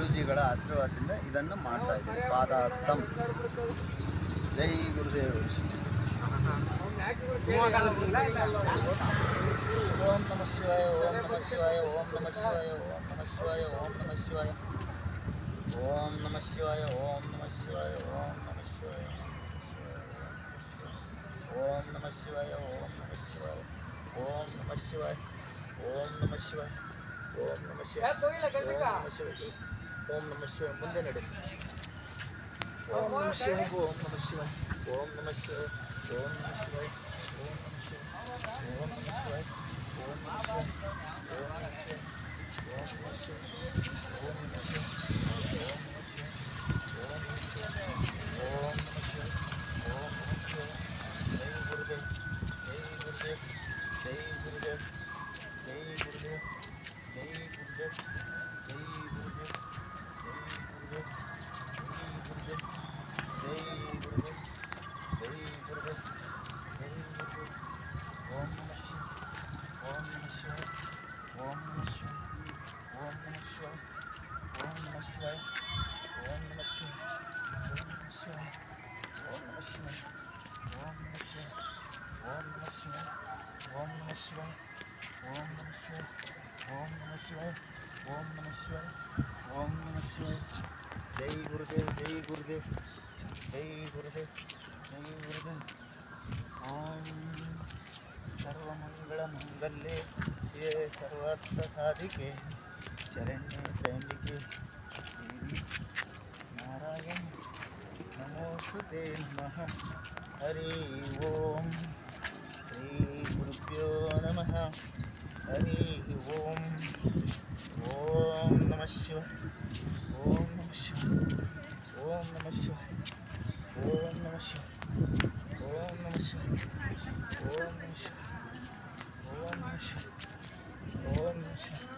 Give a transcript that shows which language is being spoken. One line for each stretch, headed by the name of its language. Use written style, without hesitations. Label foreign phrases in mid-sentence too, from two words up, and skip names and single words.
Kannada: ಶ್ರೀಗಳ ಆಶೀರ್ವಾದದಿಂದ ಇದನ್ನು ಮಾಡ್ತಾ ಇದ್ದೀವಿ.
Sanskrit: ಪಾದಾಸ್ತಂ. ಜೈ ಗುರುದೇವ್. ಓಂ ನಮಃ ಶಿವಾಯ, ಓಂ ನಮಃ ಶಿವಾಯ, ಓಂ ನಮಃ ಶಿವಾಯ, ಓಂ ನಮಃ ಶಿವಾಯ, ಓಂ ನಮಃ ಶಿವಾಯ, ಓಂ ನಮಃ ಶಿವಾಯ, ಓಂ ನಮಃ ಶಿವಾಯ, ಓಂ ನಮಃ ಶಿವಾಯ, ಓಂ ನಮಃ ಶಿವಾಯ, ಓಂ ನಮಃ ಶಿವಾಯ, ಓಂ ನಮಃ ಶಿವಾಯ, ಓಂ ನಮಃ ಶಿವಾಯ, ಓಂ ನಮಃ ಶಿವಾಯ, ಓಂ ನಮಃ ಶಿವಾಯ.
Kannada: ಮುಂದೆ ನಡೆ.
Sanskrit: ಓಂ ನಮಃ ಶಿವಾಯ, ಓಂ ನಮಃ ಶಿವಾಯ, ಓಂ ನಮಃ ಶಿವಾಯ, ಓಂ ನಮಃ ಶಿವಾಯ, ಓಂ ನಮಃ ಶಿವಾಯ, ಓಂ ನಮಃ ಶಿವಾಯ, ಓಂ ನಮಃ ಶಿವಾಯ, ಓಂ ನಮಃ ಶಿವಾಯ, ಓಂ ನಮಃ ಶಿವಾಯ, ಓಂ ನಮಃ ಶಿವಾಯ, ಓಂ ನಮಃ ಶಿವಾಯ, ಓಂ ನಮಃ ಶಿವಾಯ, ಓಂ ನಮಃ ಶಿವಾಯ. ಜೈ ಗುರುದೇವ್, ಜೈ ಗುರುದೇವ್, ಜೈ ಗುರುದೇವ್, ಜೈ ಗುರುದೇವ್, ಜೈ ಗುರುದೇವ್, ಜೈ ಗುರುದೇವ್, ಜೈ ಗುರುದೇವ್, ಜೈ ಗುರುದೇವ್, ಜೈ ಗುರುದೇವ್, ಜೈ ಗುರುದೇವ್. ಓಂ ನಮಃ ಶಿವಾಯ, ಓಂ ನಮಃ ಶಿವಾಯ, ಓಂ ನಮಃ ಶಿವಾಯ, ಓಂ ನಮಃ ಶಿವಾಯ, ಓಂ ನಮಃ ಶಿವಾಯ, ಓಂ ನಮಃ ಶಿವಾಯ, ಓಂ ನಮಃ ಶಿವಾಯ, ಓಂ ನಮಃ ಶಿವಾಯ, ಓಂ ನಮಃ ಶಿವಾಯ, ಓಂ ನಮಃ ಶಿವಾಯ, ಓಂ ನಮಃ ಶಿವಾಯ, ಓಂ ನಮಃ ಶಿವಾಯ, ಓಂ ನಮಃ ಶಿವಾಯ, ಓಂ ನಮಃ ಶಿವಾಯ. ಜೈ ಗುರುದೇವ್, ಜೈ ಗುರುದೇವ್, ಜೈ ಗುರುದೇವ್, ಜೈ ಗುರುದೇವ್. ಓಂ ಸರ್ವಮಂಗಳ ಮಂಗಲ್ಯೆ ಶಿವೆ ಸರ್ವಾರ್ಥ ಸಾಧಿಕೆ ಶರಣ್ಯೆ ತ್ರ್ಯಂಬಕೆ ದೇವಿ ನಾರಾಯಣ ನಮೋಸ್ತುತೆ ನಮಃ. ಹರಿ ಓಂ. ಶ್ರೀ ಗುರುಭ್ಯೋ ನಮಃ. ಹರಿ ಓಂ. ಓಂ ನಮಃ ಶಿವಾಯ, ಓಂ ನಮಃ ಶಿವಾಯ, ಓಂ ನಮಃ ಶಿವಾಯ, ಓಂ ನಮಃ ಶಿವಾಯ, ಓಂ ನಮಃ ಶಿವಾಯ, ಓಂ ನಮಃ ಶಿವಾಯ, ಓಂ ನಮಃ ಶಿವಾಯ, ಓಂ ನಮಃ ಶಿವಾಯ.